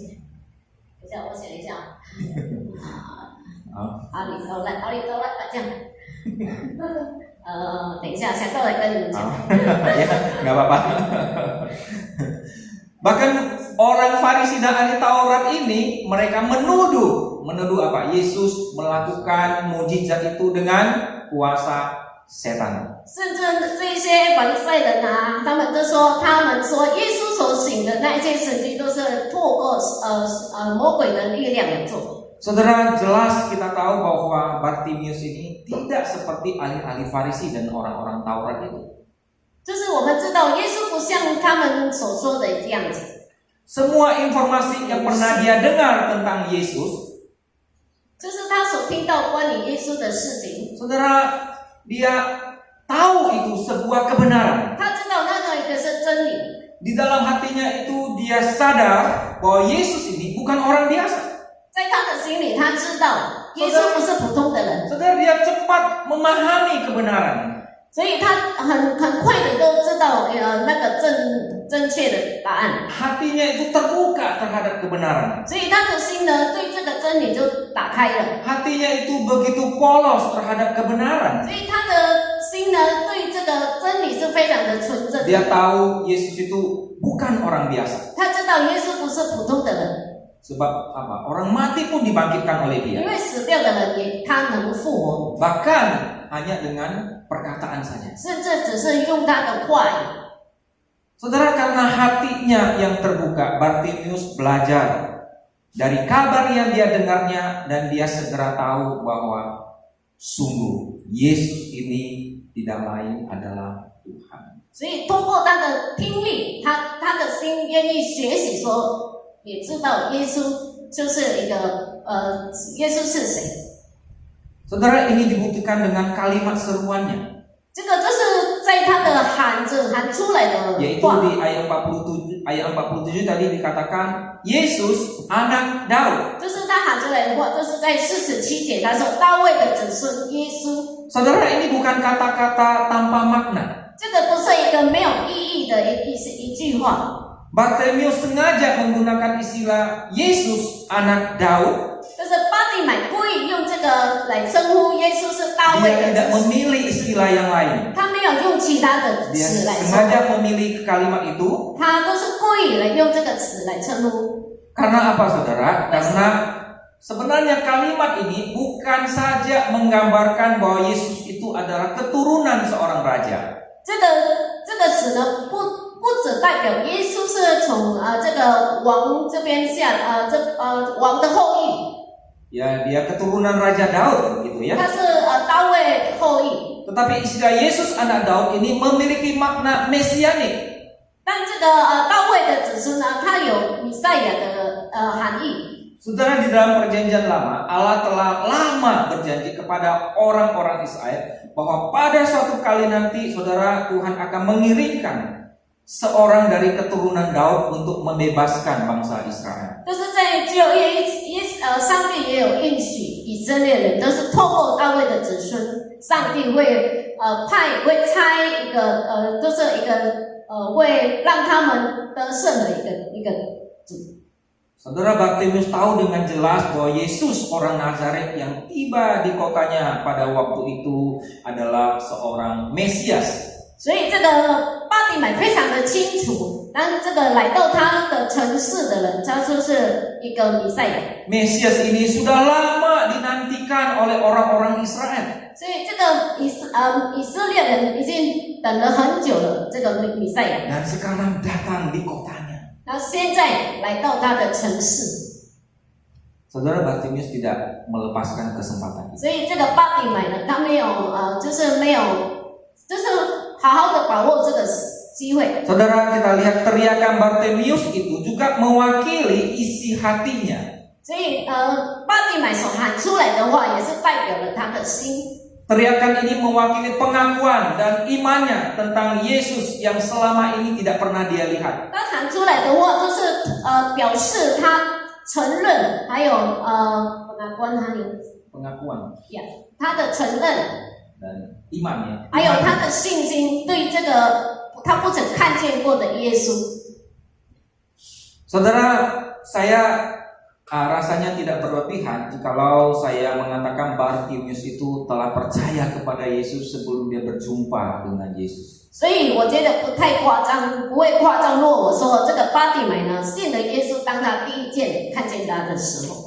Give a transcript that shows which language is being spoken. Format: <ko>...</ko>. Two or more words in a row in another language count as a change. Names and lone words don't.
<zh>等一下，我写一下。阿里头人，这样。等一下，想到来跟你们讲。</zh> <id>Ya, nggak apa-apa. Bahkan orang Farisi dan ahli Taurat ini mereka menuduh apa? Yesus melakukan mujizat itu dengan kuasa setan.</id> <zh>甚至这些法利赛人啊，他们说耶稣所行的那一件事情，都是透过魔鬼的力量来做。</zh> <id>Saudara, jelas kita tahu bahwa Bartimeus ini tidak seperti ahli-ahli Farisi dan orang-orang Taurat itu.</id> <zh>就是我们知道，耶稣不像他们所说的这样子。</zh> <id>Semua informasi yang pernah dia dengar tentang Yesus,</id> <zh>就是他所听到关于耶稣的事情，</zh> <id>saudara, dia tahu itu sebuah kebenaran.</id> <zh>他知道那个一个是真理，</zh> <id>Di dalam hatinya itu dia sadar bahwa Yesus ini bukan orang biasa.</id> <zh>在他的心里，他知道耶稣不是普通的人，</zh> <id>Saudara, dia cepat memahami kebenaran.</id> <zh>所以他很快的都知道那个正确的答案，</zh> <id>Hatinya itu terbuka terhadap kebenaran.</id> <zh>所以他的心呢对这个真理就打开了，</zh> <id>Hatinya itu begitu polos terhadap kebenaran.</id> <zh>所以他的心呢对这个真理是非常的纯正。</zh> <id>Dia tahu Yesus itu bukan orang biasa.</id> <zh>他知道耶稣不是普通的人，</zh> <id>Sebab apa? Orang mati pun dibangkitkan oleh</id> <zh>因</zh> <id>dia.</id> <zh>为死掉的人他能复活，</zh> <id>Bahkan hanya dengan perkataan saja.</id> <zh>甚至只是用他的话语。</zh> <id>Saudara, karena hatinya yang terbuka, Bartimeus belajar dari kabar yang dia dengarnya, dan dia segera tahu bahwa sungguh Yesus ini tidak lain adalah Tuhan.</id> <zh>所以通过他的听力，他的心愿意学习说，也知道耶稣就是一个耶稣是谁。</zh> <id>Saudara, ini dibuktikan dengan kalimat seruannya,</id> <zh>这个就是在他的喊出来的</zh> <id>yaitu</id> <zh>话，</zh> <id>di ayat 47 tadi dikatakan Yesus anak Daud.</id> <zh>就是他喊出来的话，就是在47节他说大卫的子孙耶稣。</zh> <id>Saudara, ini bukan kata-kata tanpa makna.</id> <zh>这个不是一个没有意义的一句话。</zh> <id>Bartimius sengaja menggunakan istilah Yesus anak Daud.</id> <zh>就是巴蒂买故意用这个来称呼耶稣是大卫</zh> <id>Dia</id> <zh>的</zh> <id>tidak</id> <zh>子孙，</zh> <id>memilih istilah yang lain.</id> <zh>他没有用其他的</zh> <id>Dia</id> <zh>词来称呼，</zh> <id>sengaja memilih kalimat itu.</id> <zh>他都是故意来用这个词来称呼。</zh> <id>Karena apa, saudara? Karena sebenarnya kalimat ini bukan saja menggambarkan bahwa Yesus itu adalah keturunan seorang raja.</id> <zh>这个词呢，不只代表耶稣是从这个王这边下王的后裔，</zh> <id>Ya, dia keturunan Raja Daud begitu ya.</id> <zh>他是大卫后裔。</zh> <id>Tetapi istilah Yesus anak Daud ini memiliki makna mesianik.</id> <zh>但这个大卫的子孙呢，他有弥赛亚的含义。</zh> <id>Saudara, di dalam perjanjian lama, Allah telah lama berjanji kepada orang-orang Israel bahwa pada suatu kali nanti, saudara, Tuhan akan mengirimkan seorang dari keturunan Daud untuk membebaskan bangsa Israel.</id> <zh>就是在旧约上帝也有应许以色列人都是透过大卫的子孙，上帝会差一个就是一个会让他们得胜的一个主。</zh> <id>Saudara, Bartimius tahu dengan jelas bahwa Yesus orang Nazaret yang tiba di kotanya pada waktu itu adalah seorang Mesias.</id> <zh>所以这个巴蒂买非常的清楚，当这个来到他的城市的人，他就是一个弥赛亚。</zh> <id>Mesias ini sudah lama dinantikan oleh orang-orang Israel.</id> <zh>所以这个以色列人已经等了很久了，这个弥赛亚。</zh> <id>Dan sekarang datang di kotanya.</id> <zh>那现在来到他的城市，</zh> <id>Saudara, Bartimius tidak melepaskan kesempatan itu.</id> <zh>所以这个巴蒂买呢，他没有就是好好的把握这个机会。</zh> <id>Saudara, kita lihat teriakan Bartimius itu juga mewakili isi hatinya.</id> <zh>所以巴蒂买所喊出来的话，也是代表了他的心。</zh> <id>Teriakan ini mewakili pengakuan dan imannya tentang Yesus yang selama ini tidak pernah dia lihat.</id> <zh>他喊出来的话，就是表示他承认，还有</zh> <id>pengakuan</id> <zh>他的承认，</zh> <id>dan imannya.</id> <zh>还有他的信心，对这个他不曾看见过的耶稣。</zh> <id>Saudara, saya rasanya tidak berlebihan jikalau saya mengatakan Bartimius itu telah percaya kepada Yesus sebelum dia berjumpa dengan Yesus.</id> <zh>所以我觉得不太夸张，不会夸张。若我说这个巴蒂买呢，信了耶稣，当他第一见看见他的时候，</zh>